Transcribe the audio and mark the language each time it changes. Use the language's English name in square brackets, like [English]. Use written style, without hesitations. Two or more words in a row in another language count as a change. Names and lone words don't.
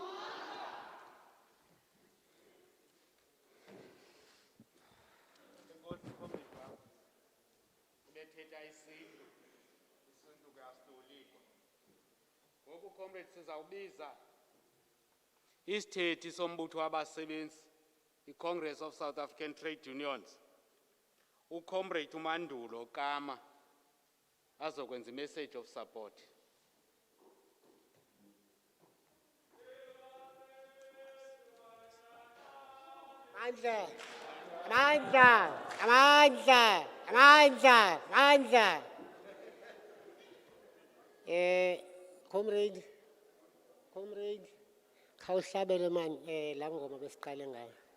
[Xhosa] Bethetha isintu, isintu kuyasitolikwa. Ngoku comrades sizawubiza isithethi sombutho wabasebenzi, i-Congress of South African Trade Unions. Ucomrade uMandulo Kama azokwenza i- [English] message of support. [Xhosa] Amandla, amandla, amandla, amandla, amandla. Comrade, khawuhlabele man la ngoma besiqale ngayo.